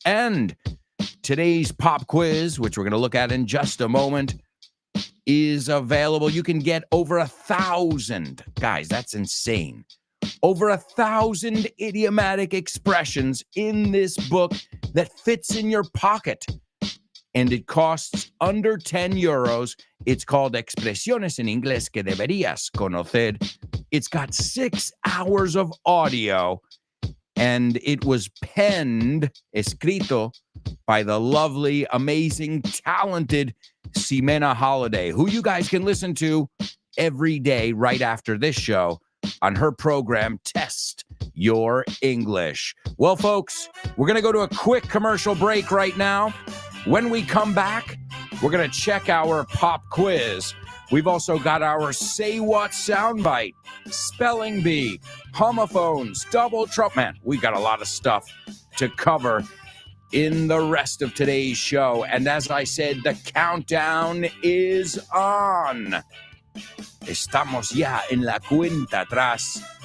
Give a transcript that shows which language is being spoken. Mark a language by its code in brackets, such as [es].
[en] And today's pop quiz, which we're going to look at in just a moment, is available. You can get over 1,000. Guys, that's insane. Over 1,000 idiomatic expressions in this book that fits in your pocket. And it costs under 10 euros. It's called Expresiones en Inglés que deberías conocer. It's got 6 hours of audio. And it was penned, escrito, by the lovely, amazing, talented Ximena Holiday, who you guys can listen to every day right after this show on her program, Test Your English. Well, folks, we're going to go to a quick commercial break right now. When we come back, we're going to check our pop quiz. We've also got our Say What soundbite, spelling bee, homophones, double trouble. Man, we got a lot of stuff to cover in the rest of today's show. And as I said, the countdown is on. [es] Estamos ya en la cuenta atrás.